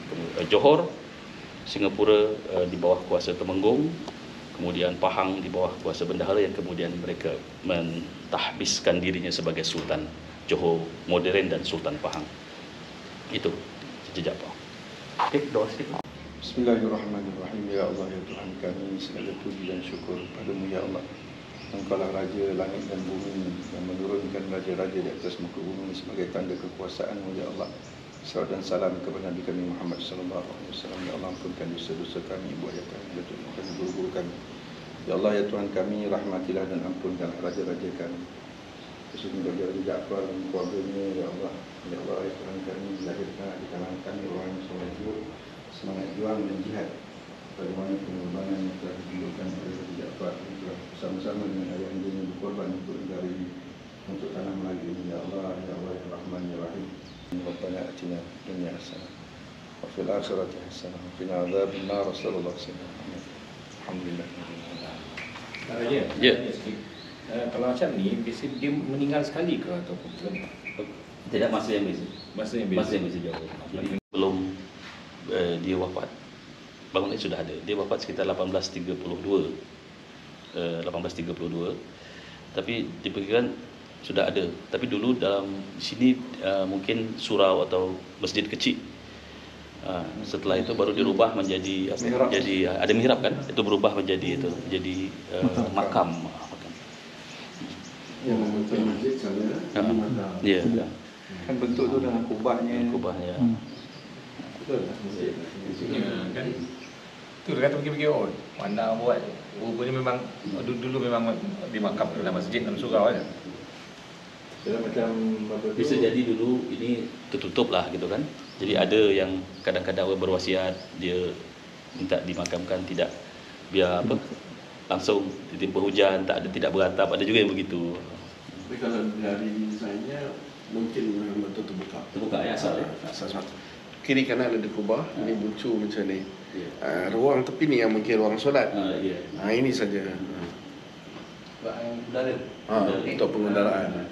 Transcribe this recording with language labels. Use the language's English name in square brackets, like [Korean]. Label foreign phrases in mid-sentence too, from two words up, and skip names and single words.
[Malay] Johor, Singapura di bawah kuasa Temenggung, kemudian Pahang di bawah kuasa bendahara yang kemudian mereka mentahbiskan dirinya sebagai Sultan Johor modern dan Sultan Pahang. Itu jejak Pak. Doa sikit. [Arabic] بسم الله الرحمن الرحيم. يا الله, [Malay] ya Tuhan kami, segala puji dan syukur padamu [Arabic] يا الله. [Malay] Engkaulah Raja langit dan bumi yang menurunkan raja-raja di atas muka bumi sebagai tanda kekuasaan-Mu, [Arabic] يا الله. [Malay] Salawat dan salam kepada Nabi kami Muhammad [Arabic] صلى الله عليه وسلم. يا الله, [Malay] ampunkan dosa-dosa kami, ibu ayah kami, datuk kami, guru-guru kami. [Arabic] يا الله, [Malay] ya Tuhan kami, rahmatilah dan ampunkan raja-raja kami, khususnya Raja Ja'far dan keluarganya, [Arabic] يا الله. يا الله, [Malay] ya Tuhan kami, lahirkan di kalangan kami orang yang semangat juang dan jihad. Bagaimana pengorbanan yang telah ditunjukkan oleh Raja Ja'far yang telah bersama-sama dengan ayah andanya berkorban untuk negara ini, untuk tanah Melayu ini. [Arabic] يا الله يا الله يا رحمن يا رحيم ربنا آتنا دنيا حسنة وفي الآخرة حسنة وقنا عذاب النار. صلى الله عليه وسلم. [Malay] Alhamdulillah. Ya. Kalau macam ni, biasa dia meninggal sekali ke ataupun Tidak, masa yang biasa. masa yang Masa yang biasa jauh. Jadi belum dia wafat. Bangunan ini sudah ada. Dia wafat sekitar 1832. 1832. [Indonesian] Tapi diperkirakan sudah ada. Tapi dulu dalam sini mungkin surau atau masjid kecil. Setelah itu baru dirubah menjadi apa? [Malay] Jadi ada mihrab kan? Itu berubah menjadi itu, jadi makam. Yang membentuk masjid sana di mana? Ya. Kan bentuk tu dengan kubahnya. Kubahnya. Betul tak? Masjid. kan. Tu dia kata pergi-pergi, oh mana buat. Rupanya memang dulu memang dimakam dalam masjid dalam surau kan. Jadi macam apa tu? [Indonesian] Bisa jadi dulu ini tertutup lah gitu kan. Jadi ada yang kadang-kadang orang berwasiat dia minta dimakamkan tidak biar apa langsung ditimpa hujan, tidak beratap, ada juga yang begitu. Tapi kalau dari desainnya mungkin memang betul terbuka. [Malay] Terbuka ya asal ya. Asas kiri kanan ada kubah, ini buncu macam ni. Ruang tepi ni yang mungkin ruang solat. Ya. Ini saja. Udara. Untuk pengendaraan.